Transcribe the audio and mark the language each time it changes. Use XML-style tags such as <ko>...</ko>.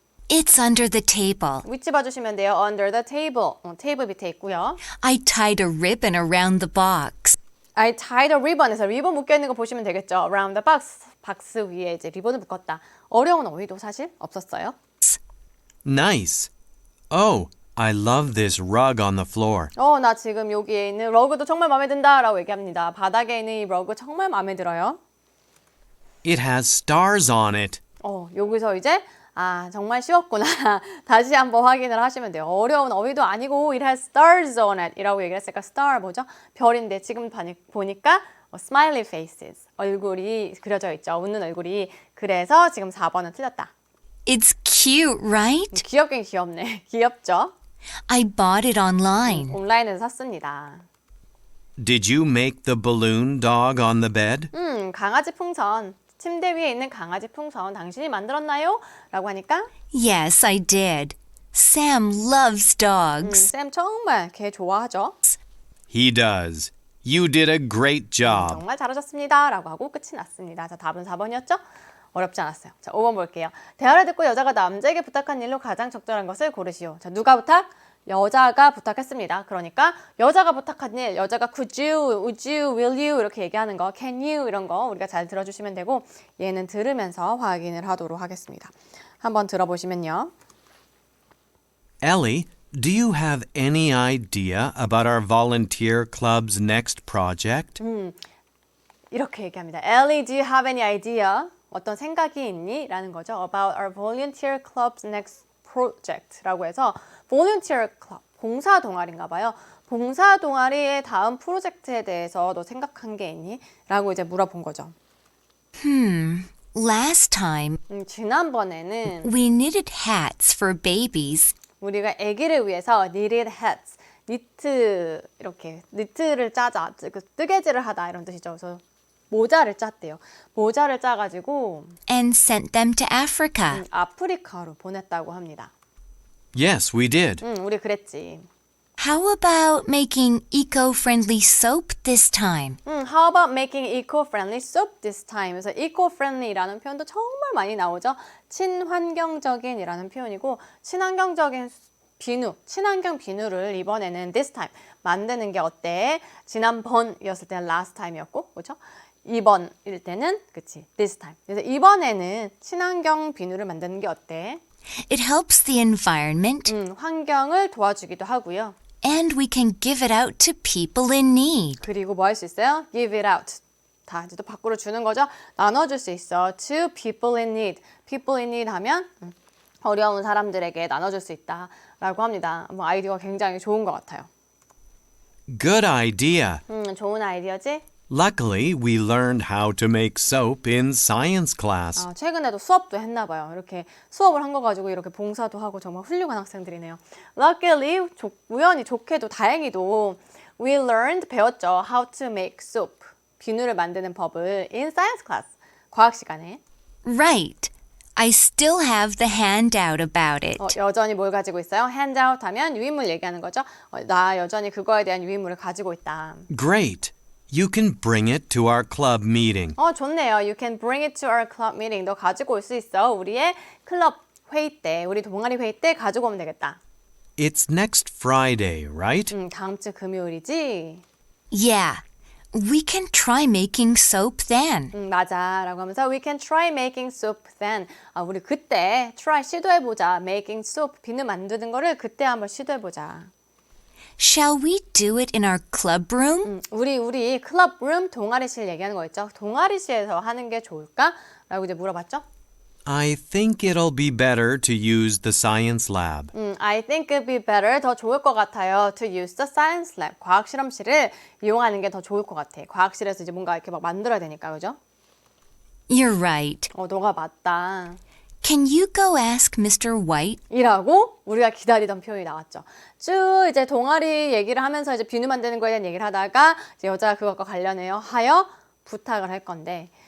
<en>It's under the table.</en> <ko>위치 봐주시면 돼요.</ko> <en>Under the table.</en> <ko>테이블 밑에 있고요.</ko> <en>I tied a ribbon around the box. I tied a ribbon</en> <ko>에서 리본 묶여 있는 거 보시면 되겠죠.</ko> <en>Around the box.</en> <ko>박스 위에 이제 리본을 묶었다. 어려운 어휘도 사실 없었어요.</ko> <en>Nice. Oh, I love this rug on the floor.</en> <ko>나 지금 여기에 있는 러그도 정말 마음에 든다 라고 얘기합니다. 바닥에 있는 이 러그 정말 마음에 들어요.</ko> <en>It has stars on it.</en> <ko>여기서 이제 정말 쉬웠구나. 다시 한번 확인을 하시면 돼요. 어려운 어휘도 아니고</ko> <en>it has stars on it</en> <ko>이라고 얘기를 했으니까 star 뭐죠? 별인데 지금 보니까</ko> <en>smiley faces</en> <ko>얼굴이 그려져 있죠. 웃는 얼굴이. 그래서 지금 4번은 틀렸다.</ko> <en>It's cute, right?</en> <ko>귀엽긴 귀엽네. 귀엽죠?</ko> <en>I bought it online.</en> <ko>온라인에서 샀습니다.</ko> <en>Did you make the balloon dog on the bed?</en> <ko>강아지 풍선. 침대 위에 있는 강아지 풍선 당신이 만들었나요? 라고 하니까</ko> <en>Yes, I did. Sam loves dogs.</en> <ko>쌤 정말 개 좋아하죠?</ko> <en>He does. You did a great job.</en> <ko>정말 잘하셨습니다. 라고 하고 끝이 났습니다. 자, 답은 4번이었죠? 어렵지 않았어요. 자, 5번 볼게요. 대화를 듣고 여자가 남자에게 부탁한 일로 가장 적절한 것을 고르시오. 자, 누가 부탁? 여자가 부탁했습니다. 그러니까 여자가 부탁한 일, 여자가</ko> <en>could you, would you, will you</en> <ko>이렇게 얘기하는 거,</ko> <en>can you</en> <ko>이런 거 우리가 잘 들어주시면 되고 얘는 들으면서 확인을 하도록 하겠습니다. 한번 들어보시면요.</ko> <en>Ellie, do you have any idea about our volunteer club's next project?</en> <ko>이렇게 얘기합니다.</ko> <en>Ellie, do you have any idea?</en> <ko>어떤 생각이 있니? 라는 거죠.</ko> <en>About our volunteer club's next project</en> <ko>라고 해서</ko> <en>volunteer club,</en> <ko>봉사 동아리인가 봐요. 봉사 동아리의 다음 프로젝트에 대해서 너 생각한 게 있니? 라고 이제 물어본 거죠.</ko> <en>Last time,</en> <ko>지난번에는</ko> <en>we knitted hats for babies.</en> <ko>우리가 아기를 위해서</ko> <en>knitted hats,</en> <ko>니트 이렇게 니트를 짜자, 뜨개질을 하다 이런 뜻이죠. 그래서 모자를 짰대요. 모자를 짜가지고</ko> <en>And sent them to Africa.</en> <ko>아프리카로 보냈다고 합니다.</ko> <en>Yes, we did.</en> <ko>우리 그랬지.</ko> <en>How about making eco-friendly soap this time? How about making eco-friendly soap this time?</en> <ko>그래서 eco-friendly라는 표현도 정말 많이 나오죠. 친환경적인이라는 표현이고 친환경적인 비누, 친환경 비누를 이번에는</ko> <en>this time</en> <ko>만드는 게 어때? 지난번이었을 때는</ko> <en>last time</en> <ko>이었고, 그렇죠? 이번일 때는 그치,</ko> <en>this time.</en> <ko>그래서 이번에는 친환경 비누를 만드는 게 어때?</ko> <en>It helps the environment,</en> <ko>환경을 도와주기도 하고요.</ko> <en>and we can give it out to people in need.</en> <ko>그리고 뭐 할 수 있어요?</ko> <en>Give it out.</en> <ko>다 이제 또 밖으로 주는 거죠. 나눠줄 수 있어.</ko> <en>To people in need. People in need</en> <ko>하면 어려운 사람들에게 나눠줄 수 있다라고 합니다. 뭐 아이디어가 굉장히 좋은 것 같아요.</ko> <en>Good idea.</en> <ko>좋은 아이디어지?</ko> <en>Luckily, we learned how to make soap in science class.</en> <ko>최근에도 수업도 했나 봐요. 이렇게 수업을 한 거 가지고 이렇게 봉사도 하고 정말 훌륭한 학생들이네요. Luckily, 우연히 좋게도 다행히도</ko> <en>we learned</en> <ko>배웠죠.</ko> <en>How to make soap.</en> <ko>비누를 만드는 법을</ko> <en>in science class.</en> <ko>과학 시간에.</ko> <en>Right. I still have the handout about it.</en> <ko>여전히 뭘 가지고 있어요? handout 하면 유인물 얘기하는 거죠. 나 여전히 그거에 대한 유인물을 가지고 있다.</ko> <en>Great. You can bring it to our club meeting.</en> <ko>좋네요.</ko> <en>You can bring it to our club meeting.</en> <ko>너 가지고 올 수 있어. 우리의 클럽 회의 때, 우리 동아리 회의 때 가지고 오면 되겠다.</ko> <en>It's next Friday, right?</en> <ko>다음 주 금요일이지?</ko> <en>Yeah. We can try making soap then.</en> <ko>맞아. 라고 하면서</ko> <en>we can try making soap then.</en> <ko>우리 그때 try 시도해보자.</ko> <en>making soap,</en> <ko>비누 만드는 거를 그때 한번 시도해보자.</ko> <en>Shall we do it in our club room?</en> <ko>우리 클럽 룸 동아리실 얘기하는 거 있죠? 동아리실에서 하는 게 좋을까? 라고 이제 물어봤죠?</ko> <en>I think it'll be better to use the science lab. I think it'd be better.</en> <ko>더 좋을 것 같아요.</ko> <en>To use the science lab.</en> <ko>과학 실험실을 이용하는 게 더 좋을 것 같아. 과학실에서 이제 뭔가 이렇게 막 만들어야 되니까, 그죠?</ko> <en>You're right.</en> <ko>너가 맞다.</ko> <en>Can you go ask Mr. White?</en> <ko>이라고 우리가 기다리던 표현이 나왔죠. 쭉 이제 동아리 얘기를 하면서 이제 비누 만드는 거에 대한 얘기를 하다가 이제 여자가 그것과 관련하여 부탁을 할 건데</ko>